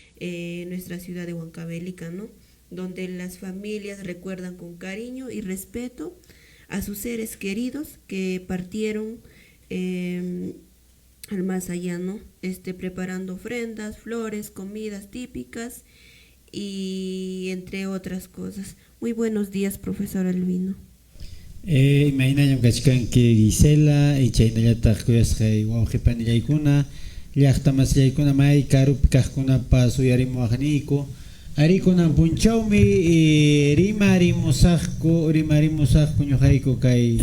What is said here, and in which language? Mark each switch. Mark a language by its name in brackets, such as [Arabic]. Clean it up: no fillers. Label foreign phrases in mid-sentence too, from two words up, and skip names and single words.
[Spanish] nuestra ciudad de Huancavelica, ¿no? Donde las familias recuerdan con cariño y respeto a sus seres queridos que partieron al más allá, ¿no? Preparando ofrendas, flores, comidas típicas y entre otras cosas. Muy buenos días, profesor Albino. [Quechua] Imaginañam kachkanki Gisela y chaynallataq kuyasqay wawqipanillaykuna llaqtamasllaykuna may karupi kaqkunapas suyarimuwaqniyku arikunan punchawmi rimarimusaqku ñuqayku kay